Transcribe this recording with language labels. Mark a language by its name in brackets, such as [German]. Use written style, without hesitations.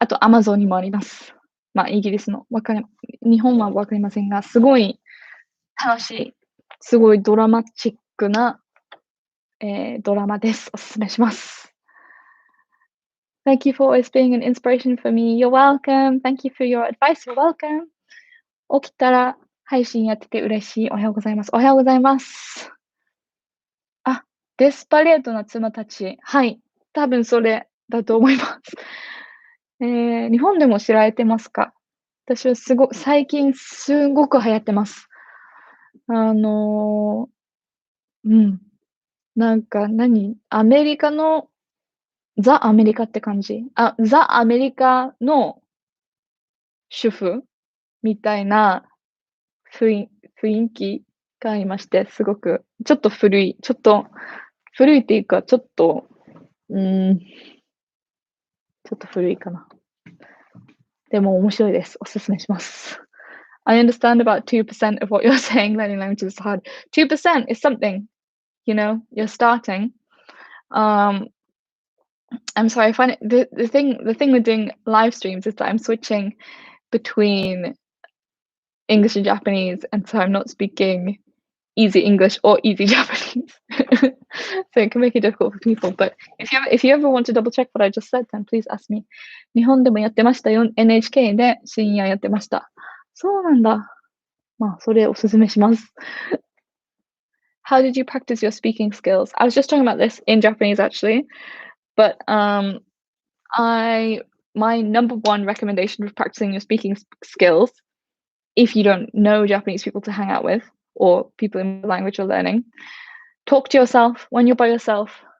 [Japanese] あとアマゾンにもあります。まあ、イギリスの、日本はわかりませんが、すごい楽しい、すごいドラマチックな、ドラマです。お勧めします。 [English] Thank you for always being an inspiration for me. You're welcome. Thank you for your advice. You're welcome. [Japanese] 起きたら配信やってて嬉しい。おはようございます。おはようございます。あ、デスパレートな妻たち。はい、多分それだと思います。日本でも知られてますか？私は最近すごく流行ってます。あの、うん、なんかアメリカのザ・アメリカって感じ。ザ・アメリカの主婦みたいなふい雰囲気がありまして、すごくちょっと古いっていうか、うーん、ちょっと古いかな。でも面白いです。お勧めします。 [English] I understand about 2% of what you're saying. Learning languages is hard. 2% is something, you're starting. Um, I'm sorry, I find it the thing with doing live streams is that I'm switching between English and Japanese, and so I'm not speaking easy English or easy Japanese. So it can make it difficult for people. But if you ever want to double check what I just said, then please ask me. [Japanese] 日本でもやってましたよ。NHK で深夜やってました。そうなんだ。まあ、それお勧めします。 [English] How did you practice your speaking skills? I was just talking about this in Japanese actually, but I my number one recommendation for practicing your speaking skills, if you don't know Japanese people to hang out with or people in the language you're learning, talk to yourself when you're by yourself.